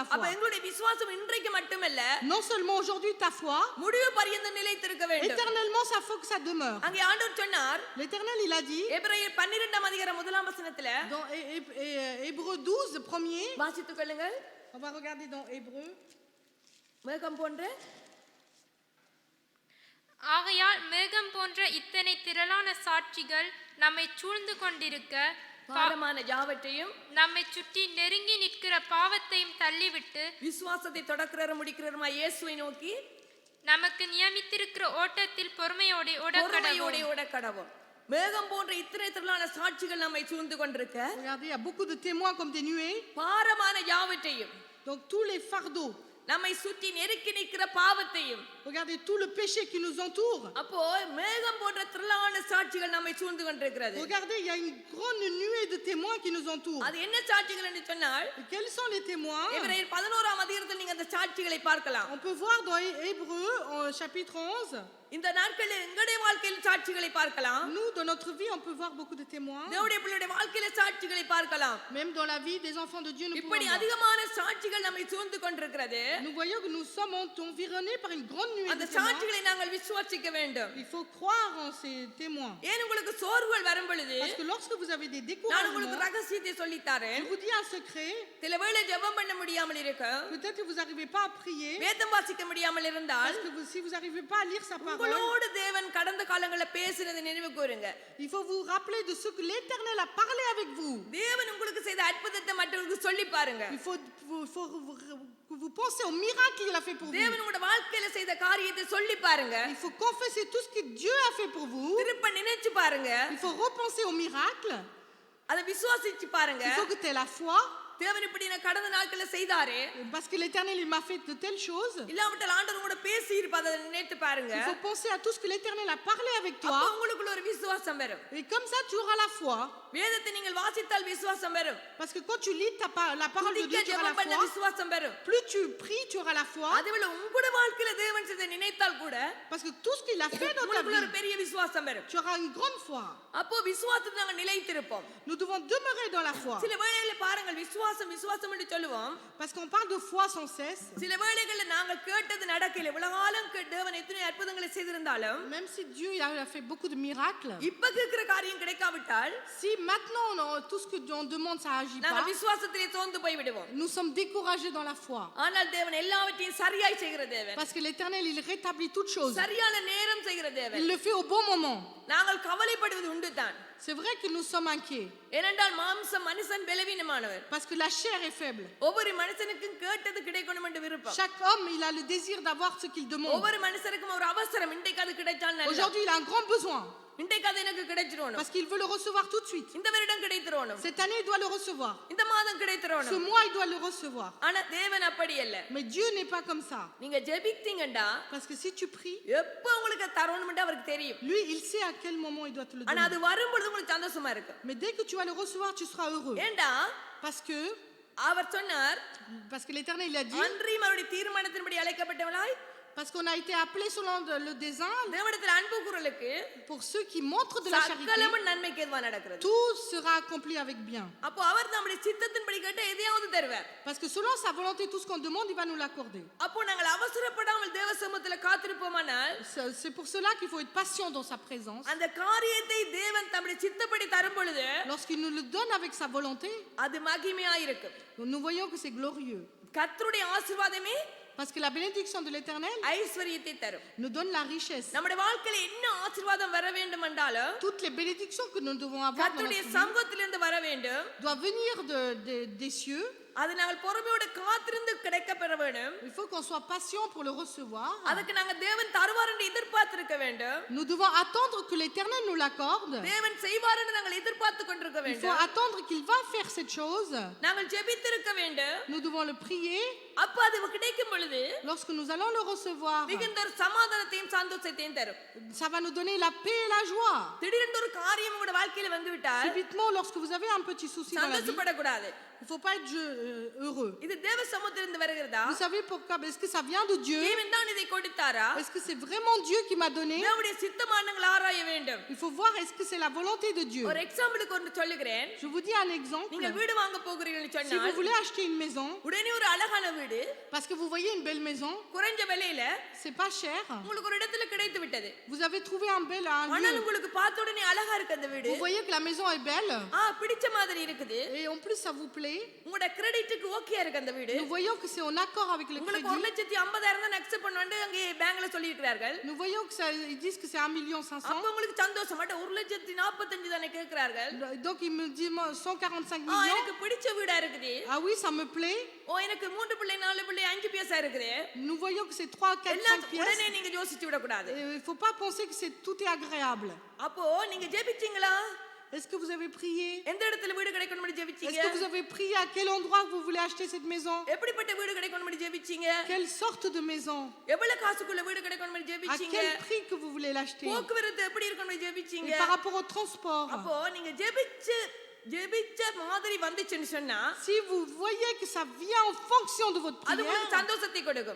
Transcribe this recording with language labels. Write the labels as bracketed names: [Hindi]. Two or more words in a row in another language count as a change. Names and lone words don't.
[Tamil] அப்ப [French] foi. [Tamil] எங்களுடைய விசுவாசம் இன்றைக்கு மட்டுமல்ல, [French] Non seulement aujourd'hui ta foi, [Tamil] முடிவு பரியந்தம் நிலைத்திருக்க வேண்டும். [French] éternellement ça faut que ça demeure. [Tamil] அங்கே ஆண்டவர் சொன்னார், [French] L'Éternel, il a dit, [Tamil] எபிரேயர் 12 அதிகாரம் 1 வசனத்துல [French] dans Hébreux 12, premier, [Tamil] வாசித்துக் கொள்ளுங்கள். [French] on va regarder dans Hébreux. [Tamil] மேகம் போன்ற ஆகையால் மேகம் போன்ற இத்தனை திரளான சாட்சிகள் நம்மை சூழ்ந்து கொண்டிருக்க பாரமான யாவற்றையும் நம்மை சுற்றி நெருங்கி நிற்கிற பாவத்தையும் தள்ளிவிட்டு விசுவாசத்தை தொடக்கிறற முடிக்கிறமா இயேசுவை நோக்கி நமக்கு நியமித்திருக்கிற ஓட்டத்தில் பொறுமையோடு பொறுமையோடு ஓட கடவும். மேகம் போன்ற இத்தனை திரளான சாட்சிகள் நம்மை சூழ்ந்து கொண்டிருக்க [French] Regardez, il y a beaucoup de témoins comme des nuées. [Tamil] பாரமான யாவற்றையும், [French] Donc tous les fardeaux, [Tamil] நம்மை சுற்றி நெருக்கி நிற்கிற பாவத்தையும், [French] regardez tout le péché qui nous entoure. [Tamil] அப்போ மேகம் போன்ற திரளான சாட்சிகள் நம்மை சூழ்ந்து கொண்டிருக்கிறது. [French] Regardez, il y a une grande nuée de témoins qui nous entourent. [Tamil] அது என்ன சாட்சிகள் என்று சொன்னால், [French] Et quels sont les témoins? [Tamil] எபிரேயர் 11 அதிகாரத்தில் நீங்க அந்த சாட்சிகளை பார்க்கலாம். [French] On peut voir dans Hébreux, chapitre 11, [Tamil] இந்த நாட்களில் எங்களுடைய வாழ்க்கையில் சாட்சிகளை பார்க்கலாம். [French] nous, dans notre vie, on peut voir beaucoup de témoins. [Tamil] தேவனுடைய பிள்ளைகளுடைய வாழ்க்கையில சாட்சிகளை பார்க்கலாம். [French] Même dans la vie des enfants de Dieu, nous pouvons [Tamil] இப்படி [French] voir. [Tamil] அதிகமான சாட்சிகள் நம்மை சூழ்ந்து கொண்டிருக்கிறது. [French] Nous voyons que nous sommes environnés par une grande nuée [Tamil] அந்த [French] de témoins. [Tamil] சாட்சிகளை நாங்கள் விசுவாசிக்க வேண்டும். [French] Il faut croire en ces témoins. [Tamil] ஏன் உங்களுக்கு சோர்வுகள் வரும் பொழுது [French] Parce que lorsque vous avez des [Tamil] நான் உங்களுக்கு [French] découragements, [Tamil] ரகசியத்தை சொல்லித்தாரேன். [French] je vous dis un secret, [Tamil] சில வேளை ஜெபம் பண்ண முடியாமல் இருக்கும், [French] peut-être que vous n'arrivez pas à prier, [Tamil] வேதம் வாசிக்க முடியாமல் இருந்தால், [French] parce que si vous n'arrivez pas à lire sa parole, [Tamil] உங்களோடு தேவன் கடந்த காலங்களில் பேசினதை நினைவு கூறுங்க. [French] il faut vous rappeler de ce que l'Éternel a parlé avec vous. [Tamil] தேவன் உங்களுக்கு செய்த அற்புதத்தை மற்றவர்களுக்கு சொல்லி பாருங்க. [French] Il faut que vous pensez au miracle qu'il a fait pour vous. [Tamil] தேவன் உங்களோட வாழ்க்கையில செய்த காரியத்தை சொல்லி பாருங்க. [French] Il faut confesser tout ce que Dieu a fait pour vous. [Tamil] திருப்ப நினைச்சு பாருங்க. [French] Il faut repenser au miracle. [Tamil] அதை விசுவாசிச்சு பாருங்க. [French] Il faut que tu aies la foi. [Tamil] தேவன் இப்படி நான் கடந்த நாட்கள்ல செய்தாரே, [French] Parce que l'Éternel, il m'a fait de telles choses. [Tamil] இல்லாவிட்டால் ஆண்டவர் கூட பேசி இருப்பாதை நினைத்து பாருங்க. [French] Il faut penser à tout ce que l'Éternel a parlé avec [Tamil] அப்ப [French] toi. [Tamil] உங்களுக்குள்ள ஒரு விசுவாசம் வரும். [French] Et comme ça, tu auras la foi. [Tamil] வேதத்தை நீங்கள் வாசித்தால் விசுவாசம் வரும். [French] Parce que quand tu lis la parole de Dieu, [Tamil] துதிக்க [French] tu auras [Tamil] ஜெபம் பண்ண [French] la foi. [Tamil] விசுவாசம் வரும். [French] Plus tu pries, tu auras la foi. [Tamil] அதுவேளை உங்களுடைய வாழ்க்கையில தேவன் செய்த நினைத்தால் கூட [French] Parce que tout ce qu'il a fait dans ta [Tamil] உங்களுக்குள்ள ஒரு [French] vie, [Tamil] பெரிய விசுவாசம் வரும். [French] tu auras une grande foi. [Tamil] அப்போ விசுவாசத்தில் நாங்கள் நிலைத்திருப்போம். [French] Nous devons demeurer dans la foi. [Tamil] சில வேளையில பாருங்கள், விசுவாசம் விசுவாசம் என்று சொல்லுவோம். [French] Parce qu'on parle de foi sans cesse. [Tamil] சில வேளைகள்ல நாங்கள் கேட்டது நடக்கல. இவ்வளவு காலம் தேவன் எத்தனை அற்புதங்களை செய்திருந்தாலும், [French] Même si Dieu il a fait beaucoup de miracles, [Tamil] இப்ப கேட்கிற காரியம் கிடைக்காவிட்டால் [French] si maintenant tout ce que on demande ça agit [Tamil] நாங்கள் [French] pas, [Tamil] விசுவாசத்திலே தோந்து போய் விடுவோம். [French] nous sommes découragés dans la foi. [Tamil] ஆனால் தேவன் எல்லாவற்றையும் சரியாய் செய்கிற தேவன், [French] Parce que l'Éternel, il rétablit toutes choses. [Tamil] சரியான நேரம் செய்கிற தேவன். [French] Il le fait au bon moment. [Tamil] நாங்கள் கவலைப்படுவது உண்டு தான். [French] C'est vrai que nous sommes inquiets. [Tamil] ஏனென்றால் மாம்சம் மனுஷன் பலவீனமானவர். [French] Parce que la chair est faible. [Tamil] ஒவ்வொரு மனுஷனுக்கும் கேட்டது கிடைக்கணும் என்று விருப்பம். [French] Chaque homme, il a le désir d'avoir ce qu'il demande. [Tamil] ஒவ்வொரு மனுஷனுக்கும் ஒரு அவசரம், இன்றைக்கு அது கிடைச்சால் நல்லது. [French] Aujourd'hui, il a un grand besoin [Tamil] இன்றைக்கு அது எனக்கு கிடைச்சிரோணும். [French] parce qu'il veut le recevoir tout de suite. [Tamil] இந்த வருடம் கிடைத்திரோணும். [French] Cette année, il doit le recevoir. [Tamil] இந்த மாதம் [French] Ce [Tamil] கிடைத்திரோணும். [French] mois, il doit le recevoir. [Tamil] ஆனா தேவன் அப்படி அல்ல. [French] Mais Dieu n'est pas comme ça. [Tamil] நீங்க ஜெபித்தீங்கடா [French] Parce que si tu pries, [Tamil] எப்ப உங்களுக்கு தரணும்னு அவருக்கு தெரியும். [French] lui, il sait à quel moment il doit te le [Tamil] ஆனா [French] donner. [Tamil] அது வரும்பொழுது உங்களுக்கு சந்தோஷமா இருக்கு. [French] Mais dès que tu vas le recevoir, tu seras heureux. [Tamil] ஏண்டா [French] Parce que l'Éternel, il a dit, [Tamil] அன்றியும் அவருடைய தீர்மானத்தின்படி அழைக்கப்பட்டவளாய் [French] parce qu'on a été appelés selon le dessein, [Tamil] தேவனிடத்தில் அன்பு கூறலுக்கு [French] pour ceux qui montrent de la charité, [Tamil] சகலமும் நன்மைக்கு ஏதுவா நடக்கிறது. [French] tout sera accompli avec bien. [Tamil] அப்போ அவர் நம்முடைய சித்தத்தின்படி கேட்ட எதையாவது தருவார். [French] Parce que selon sa volonté, tout ce qu'on demande, il va nous l'accorder. [Tamil] அப்போ நாங்கள் அவசரப்படாமல் தேவ சமூகத்தில் காத்திருப்போமானால் [French] C'est pour cela qu'il faut être patient dans sa présence. [Tamil] அந்த காரியத்தை தேவன் தம்முடைய சித்தப்படி தரும் பொழுது [French] Lorsqu'il nous le donne avec sa volonté, [Tamil] அது மகிமையாயிருக்கும். [French] nous voyons que c'est glorieux. [Tamil] கர்த்தருடைய ஆசீர்வாதமே [French] Parce que la bénédiction de l'Éternel [Tamil] ஐஸ்வரியத்தை தரும். [French] nous donne la richesse. [Tamil] நம்முடைய வாழ்க்கையில என்ன ஆசீர்வாதம் வர வேண்டும் என்றாலும் [French] Toutes les bénédictions que nous devons avoir dans [Tamil] கர்த்தருடைய [French] notre vie [Tamil] சமூகத்திலிருந்து வர வேண்டும். [French] doivent venir des cieux. [Tamil] அது நாங்கள் பொறுமையோடு காத்திருந்து கிடைக்க பெற வேண்டும். [French] Il faut qu'on soit patient pour le recevoir. [Tamil] அதுக்கு நாங்க தேவன் தருவார் என்று எதிர்பார்த்திருக்க வேண்டும். [French] Nous devons attendre que l'Éternel nous l'accorde. [Tamil] தேவன் செய்வார் என்று நாங்கள் எதிர்பார்த்து கொண்டிருக்க [French] Il faut [Tamil] வேண்டும். [French] attendre qu'il va faire cette chose. [Tamil] நாங்கள் ஜெபித்திருக்க வேண்டும். [French] Nous devons le prier. [Tamil] அப்ப அது கிடைக்கும் பொழுது [French] Lorsque nous allons le recevoir, [Tamil] மிகுந்த ஒரு சமாதானத்தையும் சந்தோஷத்தையும் தரும். [French] ça va nous donner la paix et la joie. [Tamil] திடீரென்று ஒரு காரியம் உங்களுடைய வாழ்க்கையில வந்து விட்டால் [French] Subitement, lorsque vous avez un petit souci dans la vie, [Tamil] சந்தோஷப்படக்கூடாது. [French] il ne faut pas être heureux. [Tamil] இது தேவ சமூகத்திலிருந்து வருகிறதா? [French] Vous savez pourquoi? Est-ce que ça vient de Dieu? [Tamil] தேவன் தான் இதை கொடுத்தாரா? [French] Est-ce que c'est vraiment Dieu qui m'a donné? [Tamil] தேவனுடைய சித்தமானங்கள் ஆராய வேண்டும். [French] Il faut voir est-ce que c'est la volonté de Dieu. [Tamil] ஒரு எக்ஸாம்பிளுக்கு ஒன்று சொல்லுகிறேன். [French] Je vous dis un exemple. [Tamil] நீங்கள் வீடு வாங்க போகிறீர்கள் [French] Si vous [Tamil] சொன்னால் [French] voulez acheter une maison, [Tamil] உடனே ஒரு அழகான வீடு [French] parce que vous voyez une belle maison, [Tamil] குறைஞ்ச விலையில [French] c'est pas cher. [Tamil] உங்களுக்கு ஒரு இடத்துல கிடைத்து விட்டது. [French] Vous avez trouvé un [Tamil] ஆனால் [French] lieu. [Tamil] உங்களுக்கு பார்த்த உடனே அழகா இருக்கு அந்த வீடு. [French] Vous voyez que la maison est belle [Tamil] பிடிச்ச மாதிரி இருக்குது. [French] et en plus ça vous plaît. [Tamil] உங்களோட கிரெடிட்டுக்கு ஓகேயா இருக்கு அந்த வீடு. [French] Nous voyons que c'est en accord avec le [Tamil] உங்களுக்கு [French] crédit. [Tamil] 1,50,000 தான் அக்செப்ட் பண்ணுவாங்க அங்கே பேங்க்ல சொல்லி இருக்கிறார்கள். [French] Nous voyons que ils disent que c'est 1,5 [Tamil] அப்ப [French] million. [Tamil] உங்களுக்கு சந்தோஷம் மாட்ட 1,45,000 தானே கேக்குறார்கள். [French] Donc il me dit 145 millions. [Tamil] எனக்கு பிடிச்ச வீடா இருக்குது. [French] Ah oui, ça me plaît. [Tamil] எனக்கு 3 பிள்ளை 4 பிள்ளை 5 பைசா இருக்குது. [French] Nous voyons que c'est 3, 4, 5 pièces. [Tamil] உடனே நீங்க யோசிச்சு விட கூடாது. [French] Il ne faut pas penser que tout est agréable. [Tamil] அப்போ நீங்க ஜெபிச்சீங்களா? [French] Est-ce que vous avez prié? [Tamil] எந்த இடத்துல வீடு கிடைக்கணும்னு ஜெபிச்சீங்க? [French] Est-ce que vous avez prié à quel endroit que vous voulez acheter cette maison? [Tamil] எப்படிப்பட்ட வீடு கிடைக்கணும்னு ஜெபிச்சீங்க? [French] Quelle sorte de maison? [Tamil] எவ்வளவு காசுக்குள்ள வீடு கிடைக்கணும்னு [French] À [Tamil] ஜெபிச்சீங்க? [French] quel prix que vous voulez l'acheter? [Tamil] போக்குவரத்து எப்படி இருக்கணும்னு ஜெபிச்சீங்க? [French] Et par rapport au transport, [Tamil] அப்போ நீங்க ஜெபிச்ச மாதிரி வந்துச்சுன்னு சொன்னா [French] si vous voyez que ça vient en fonction de votre [Tamil] அது உங்களுக்கு [French] prière, [Tamil] சந்தோஷத்தை கொடுக்கும்.